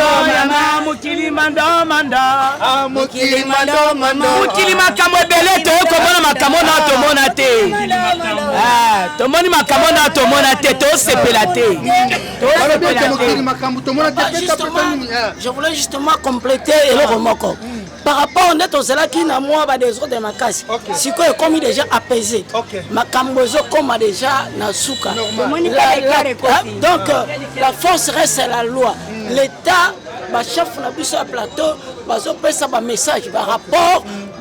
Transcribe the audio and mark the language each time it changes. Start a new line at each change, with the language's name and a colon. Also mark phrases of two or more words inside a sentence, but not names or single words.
Lingala: Mama, mokili mando mando. Ah, mokili mando mando. Mokili makambo ebele, toye komona makambo na tomona te. Ah, tomoni makambo na tomona te, tosepela te. Balobi ete Tosepela mokili te. makambo tomona te, Bah, peta justement, peta nini, ah.
French: je voulais justement compléter
Lingala: eloko moko.
French: Par rapport
Lingala: nde tozalaki na mwa ba désordre makasi. Ok. Sikoyo ekomi
French: déjà apaisé. Ok.
Lingala: Makambo ezokoma déjà na suka. Normal. Tomoni La, kaka la, ekoti.
French: ah, donc, euh, la force reste la loi. Mm.
Lingala: L'État, ba chef na biso ya plateau, bazopesa ba message, ba rapport, Mm.